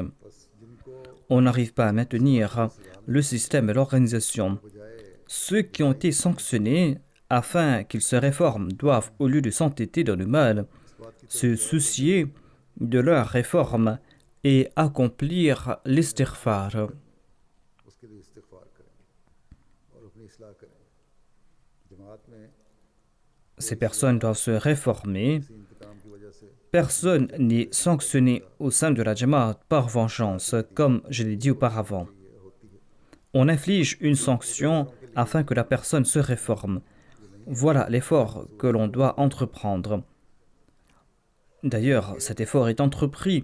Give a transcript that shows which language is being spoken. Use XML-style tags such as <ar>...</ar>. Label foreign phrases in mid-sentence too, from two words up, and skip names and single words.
<fr>On n'arrive pas à maintenir le système et l'organisation. Ceux qui ont été sanctionnés afin qu'ils se réforment doivent, au lieu de s'entêter dans le mal, se soucier de leur réforme et accomplir l'istighfar.</fr> <ur>اس کے لیے استغفار کریں اور اپنی اصلاح کریں. جماعت میں</ur> <fr>Ces personnes doivent se réformer.</fr> <ur>اسی انتقام کی وجہ سے</ur> <fr>Personne n'est sanctionné au sein de la Jamaat par vengeance, comme je l'ai dit auparavant. On inflige une sanction afin que la personne se réforme. Voilà l'effort que l'on doit entreprendre. D'ailleurs, cet effort est entrepris.</fr>